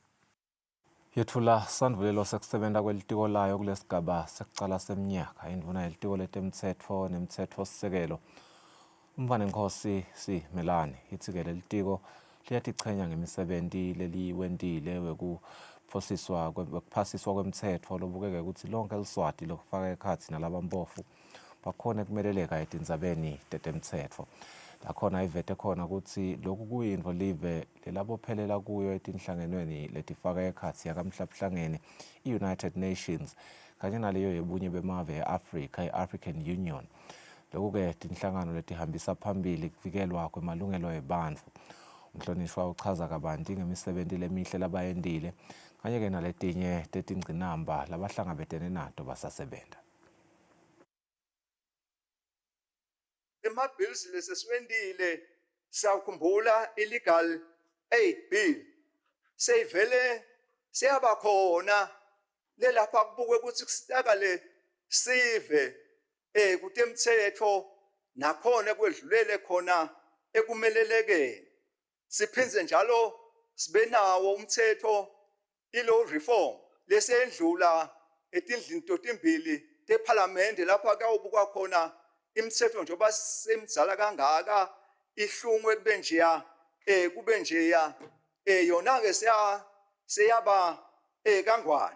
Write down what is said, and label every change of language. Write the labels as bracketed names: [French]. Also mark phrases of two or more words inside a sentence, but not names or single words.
[Swati] Yethula sanvulelo sekusebenta kwelitiko layo kulesigaba sekucala seminyaka indvuna yelitiko letemtsetfo nemtsetfosisekelo umvane Nkosi Simelane ithi-ke lelitiko liyatichenya ngemisebenti leliwentile wekuphasiswa kwemtsetfo lobukeke ukuthi lonke eliswati lokufaka ekhatsi nalabampofu bakhona kumeleleka etindzabeni tetemtsetfo. Lakhona ivete khona ukuthi lokhu kuyintfo live lelabophelela kuyo etinhlangenweni letifaka ekhatsi yakamhlabuhlangene i-United Nations kanye naleyo yebunye bemave e-Africa i-African Union. Lokhu-ke tinhlangano letihambisa phambili kuvikelwa kwemalungelo ebantfu. Umhlonishwa uchaza kabanti ngemisebenti lemihle labayendile kanye-ke naletinye tetingcinamba labahlangabetene nato basasebenta. Ema-bills lesesiwendile siyakhumbula [English] illegal aid bill [Swati] seyivele siyabakhona lelapha kubukwe ukuthi kusitakale sive kutemtsetfo nakhona kwedlulele khona ekumelelekeni. Siphinze njalo sibe nawo umtsetfo ilo reform lesendlula etindlini totimbili teparlamente lapha kawubukwa khona imitsetfo njengoba semdzala kangaka ihlungwe kube njeya yona-ke seyaba kangwane.